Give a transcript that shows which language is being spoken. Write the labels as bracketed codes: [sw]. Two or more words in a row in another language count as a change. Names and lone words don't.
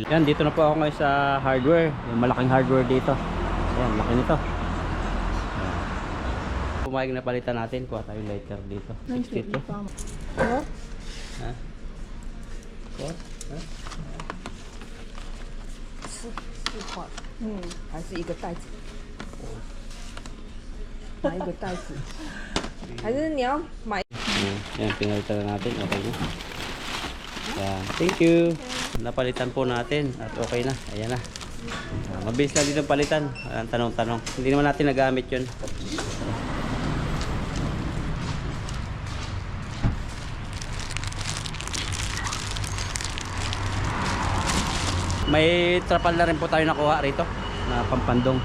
[tl] Yan, dito na po ako ngayon sa hardware. Yung malaking hardware dito. Ayan, laki nito. Ayan. Pumayag na palitan natin. Kuha tayo lighter dito. 62. Ha? What? Ha? [zh] 4 块，还是一个袋子？买一个袋子，还是你要买？ [tl] Ayan, pinalitan na natin. Okay na. Ayan, [en] thank you. [tl] Napalitan po natin at okay na. Ayan na. Mabilis lang dito palitan. Ayan, tanong-tanong. Hindi naman natin nagamit yun. May trapal na rin po tayo nakuha rito na pampandong.